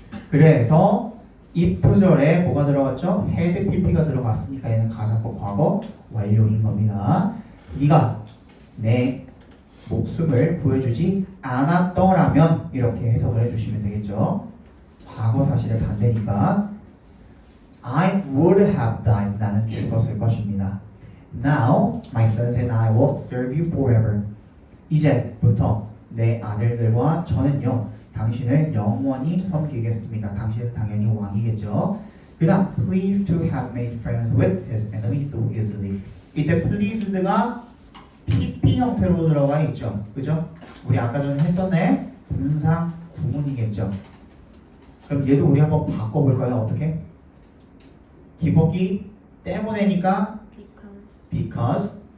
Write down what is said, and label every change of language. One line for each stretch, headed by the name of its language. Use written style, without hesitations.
Korean: 그래서 if절에 뭐가 들어갔죠? had pp가 들어갔으니까 얘는 가정법 과거 완료인 겁니다. 네가 내 목숨을 구해주지 않았더라면 이렇게 해석을 해주시면 되겠죠. 과거 사실의 반대니까
English: I would have died.
Korean: 나는 죽었을 것입니다.
English: Now my sons and I will serve you forever.
Korean: 이제부터 내 아들들과 저는요 당신을 영원히 섬기겠습니다. 당신은 당연히 왕이겠죠. 그 다음
English: pleased to have made friends with his enemies so easily.
Korean: 이때 pleased가 PP 형태로 들어가 있죠. 그죠? 우리 아까 전에 했었네. 분사 구문이겠죠. 그럼 얘도 우리 한번 바꿔볼까요? 어떻게? 기복이 때문에니까 because